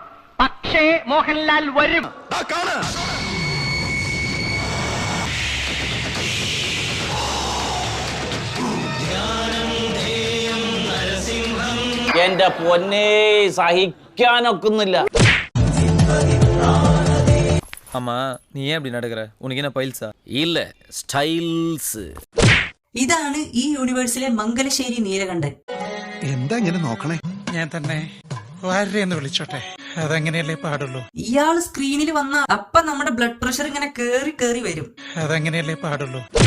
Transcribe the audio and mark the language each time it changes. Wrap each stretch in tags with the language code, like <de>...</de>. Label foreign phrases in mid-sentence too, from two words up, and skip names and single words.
<ml>പക്ഷേ മോഹൻലാൽ വരും. എന്റെ പൊന്നേ, സഹിക്കാനൊക്കുന്നില്ല.</ml> <ta>அம்மா நீ ஏன் அப்படி நடக்கிற? உனக்கு என்ன பைல்ஸா?</ta> <ml>ഇല്ല, സ്റ്റൈൽസ്. ഇതാണ് ഈ യൂണിവേഴ്സിലെ മംഗലശ്ശേരി നീലകണ്ഠൻ. എന്താ ഇങ്ങനെ നോക്കണേ? ഞാൻ തന്നെ വാരെന്ന് വിളിച്ചോട്ടെ, അതെങ്ങനെയല്ലേ പാടുള്ളൂ. ഇയാള് സ്ക്രീനിൽ വന്ന അപ്പൊ നമ്മുടെ ബ്ലഡ് പ്രഷർ ഇങ്ങനെ കേറി കേറി വരും. അതെങ്ങനെയല്ലേ പാടുള്ളൂ.</ml>